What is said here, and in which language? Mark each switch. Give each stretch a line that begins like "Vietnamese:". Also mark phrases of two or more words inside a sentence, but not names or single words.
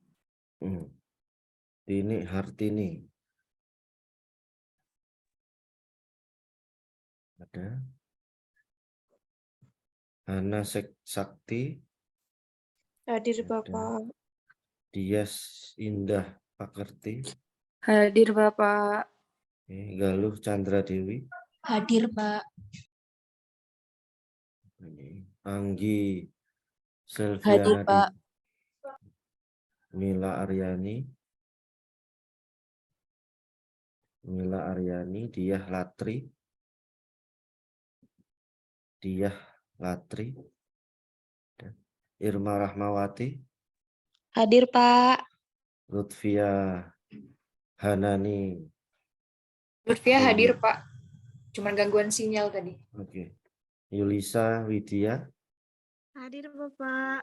Indonesian: Ini Hartini. Ada. Hana Sakti. Hadir Ada. Bapak. Dias Indah Pakerti. Hadir Bapak. Galuh Chandra Dewi. Hadir Pak. Anggi Hadir Selviana Pak. Mila Aryani. Mila Aryani. Diah Latri. Diah Latri. Irma Rahmawati. Hadir Pak. Lutfia Hanani. Lutfia hadir, Pak. Cuman gangguan sinyal tadi. Oke. Yulisa Widya. Hadir Bapak.